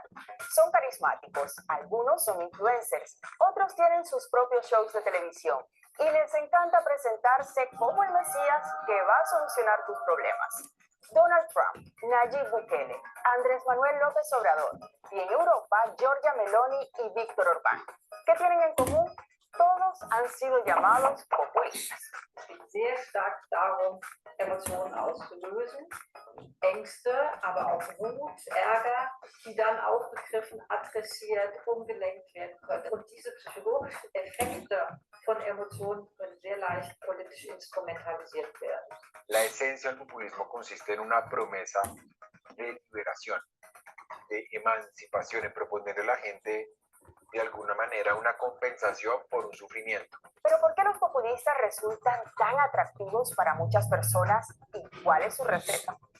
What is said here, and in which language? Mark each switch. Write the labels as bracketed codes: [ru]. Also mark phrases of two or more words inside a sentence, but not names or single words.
[es] Son carismáticos, algunos son influencers, otros tienen sus propios shows de televisión y les encanta presentarse como el Mesías que va a solucionar tus problemas. Donald Trump, Nayib Bukele, Andrés Manuel López Obrador y en Europa, Giorgia Meloni y Víctor Orbán. ¿Qué tienen en común? Todos han sido llamados populistas. [de] Sehr stark darum, Emotionen auszulösen, Ängste, aber auch Wut, Ärger, die dann aufgegriffen, adressiert, umgelenkt werden können. Und diese psychologischen Effekte von Emotionen können sehr leicht politisch instrumentalisiert werden. [es] La esencia del populismo consiste en una promesa de liberación, de emancipación, en proponerle a la gente de alguna manera una compensación por un sufrimiento. Pero ¿por qué los populistas resultan tan atractivos para muchas personas y cuál es su receta?